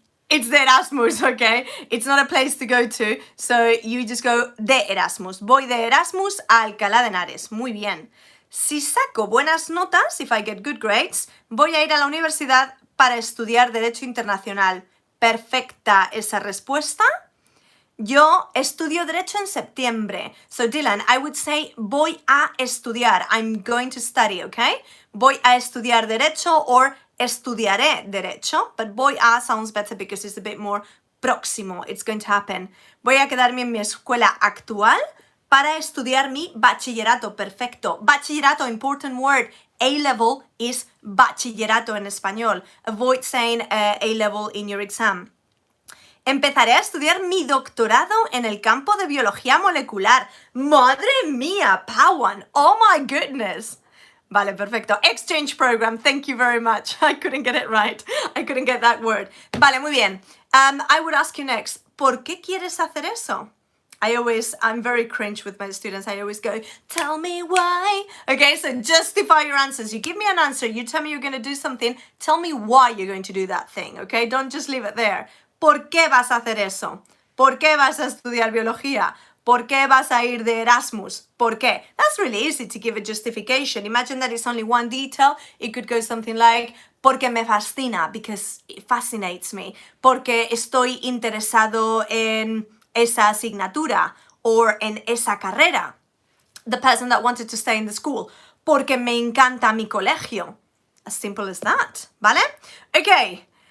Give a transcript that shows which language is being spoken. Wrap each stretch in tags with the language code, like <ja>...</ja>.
<en>It's the Erasmus, okay? It's not a place to go to, so you just go de Erasmus.</en> <es>Voy de Erasmus a Alcalá de Henares. Muy bien. Si saco buenas notas, if I get good grades, voy a ir a la universidad para estudiar Derecho Internacional. Perfecta esa respuesta. Yo estudio Derecho en septiembre.</es> <en>So Dylan, I would say voy a estudiar. I'm going to study, okay?</en> <es>Voy a estudiar Derecho or estudiaré Derecho.</es> <en>But voy a sounds better because it's a bit more próximo. It's going to happen.</en> <es>Voy a quedarme en mi escuela actual para estudiar mi bachillerato. Perfecto. Bachillerato, important word. A-level is bachillerato en español.</es> <en>Avoid saying A-level in your exam.</en> <es>Empezaré a estudiar mi doctorado en el campo de biología molecular. ¡Madre mía, Pawan! ¡Oh my goodness! Vale, perfecto.</es> <en>Exchange program, thank you very much. I couldn't get it right. I couldn't get that word. Vale, muy bien. I would ask you next, ¿por qué quieres hacer eso? I'm very cringe with my students. I always go, tell me why. Okay, so justify your answers. You give me an answer, you tell me you're going to do something, tell me why you're going to do that thing, okay? Don't just leave it there.</en> <es>¿Por qué vas a hacer eso? ¿Por qué vas a estudiar biología? ¿Por qué vas a ir de Erasmus? ¿Por qué?</es> <en>That's really easy to give a justification. Imagine that it's only one detail. It could go something like, porque me fascina, because it fascinates me.</en> <es>Porque estoy interesado en esa asignatura or en esa carrera.</es> <en>The person that wanted to stay in the school. Porque me encanta mi colegio. As simple as that, ¿vale? Okay.</en>